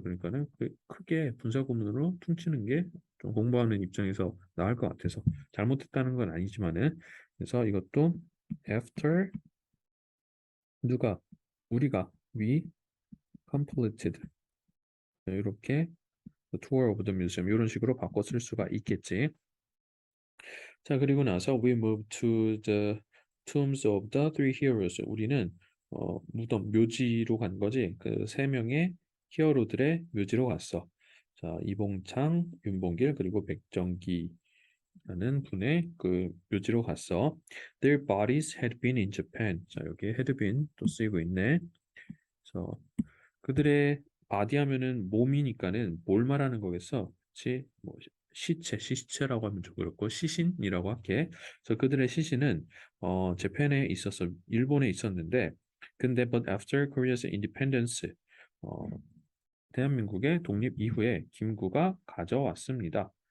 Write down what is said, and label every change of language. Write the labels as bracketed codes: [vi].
[ko] 그러니까는 크게 분사 구문으로 퉁치는 게 좀 공부하는 입장에서 나을 것 같아서 잘못했다는 건 아니지만은 그래서 이것도 after 누가 우리가 [en] we completed [ko] 이렇게 [en] tour of the museum [ko] 이런 식으로 바꿔 쓸 수가 있겠지. 자, 그리고 나서 [en] we move to the tombs of the three heroes. [ko] 우리는 무덤 묘지로 간 거지. 그 세 명의 히어로들의 묘지로 갔어. 자, 이봉창, 윤봉길 그리고 백정기라는 분의 그 묘지로 갔어. [en] Their bodies had been in Japan. [ko] 자, 여기 [en] had been [ko] 또 쓰이고 있네. 그래서 그들의 바디 하면은 몸이니까는 뭘 말하는 거겠어? 그치? 뭐 시체라고 하면 좀 그렇고 시신이라고 할게. 그래서 그들의 시신은 재팬에 있었어, 일본에 있었는데, 근데 [en] but after Korea's independence, [ko] 어, 대한민국의 독립 이후에 김구가 가져왔습니다.